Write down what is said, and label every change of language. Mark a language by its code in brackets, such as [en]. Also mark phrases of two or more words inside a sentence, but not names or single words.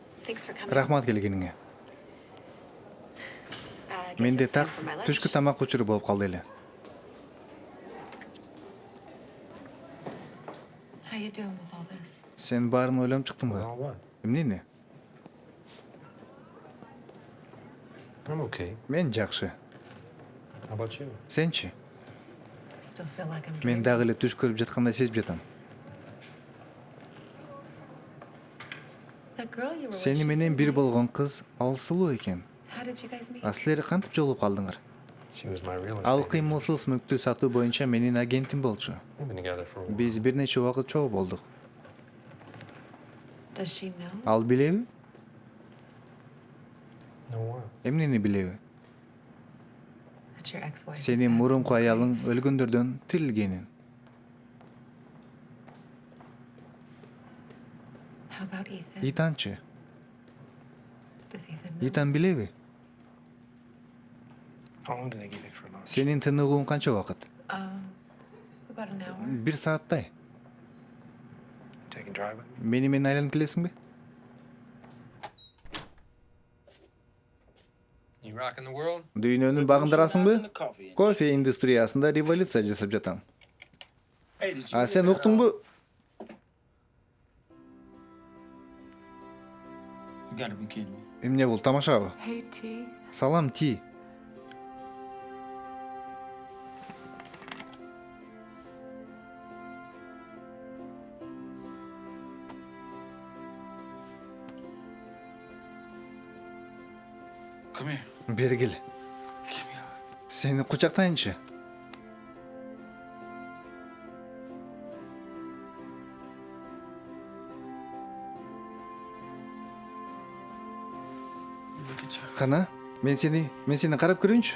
[en] Thanks for coming. [ky] Рахмат келгениңе. [en] I guess [ky] Менде [en] it's time [ky] так [en] for my lunch. [ky] түшкү тамак учуру болуп калды эле. [en] How you doing with all this? [ky] Сен баарын ойлонуп чыктыңбы? [en] what? [ky] Эмнени? [en] I'm okay. [ky] Мен жакшы. [en] How about you? [ky] Сенчи? [en] Still feel like I'm [ky] Мен [en] dreaming. [ky] дагы эле түш көрүп жаткандай сезип жатам. [en] That girl you were with, [ky] Сени [en] she [ky] менен [en] seemed [ky] бир [en] nice. [ky] болгон кыз ал сулуу экен. [en] How did you guys meet? [ky] А силер кантип жолугуп калдыңар? [en] She was my real estate. [ky] Ал кыймылсыз мүлктү сатуу боюнча менин агентим болчу. [en] We've been together for a while. [ky] Биз бир нече убакыт чогуу болдук. [en] Does she know? [ky] Ал билеби? [en] No what? [ky] Эмнени билеби? [en] That your ex-wife is [ky] Сенин [en] back? [ky] мурунку аялың өлгөндөрдөн тирилгенин. [en] How about Ethan? [ky] Итанчы? [en] Does Ethan know? [ky] Итан билеби? [en] How long do they give you for lunch? [ky] Сенин тыныгуң канча убакыт? [en] About an hour. [ky] Бир сааттай. [en] Take a drive with me? [ky] Мени менен айланып келесиңби? [en] You rocking the world? [ky] Дүйнөнү багындырасыңбы? [en] In the coffee. [ky] Кофе индустриясында революция жасап жатам. [en] Hey, did you [ky] А сен [en] hear that, [ky] уктуңбу? [en] You gotta be kidding me. [ky] Эмне бул тамашабы? [en] Hey, T. [ky] Салам Ти. [en] Come here. [ky] Бери кел. [en] Give me a hug. [ky] Сени кучактайынчы. [en] Look at you. [ky] Кана, мен сени карап көрөйүнчү.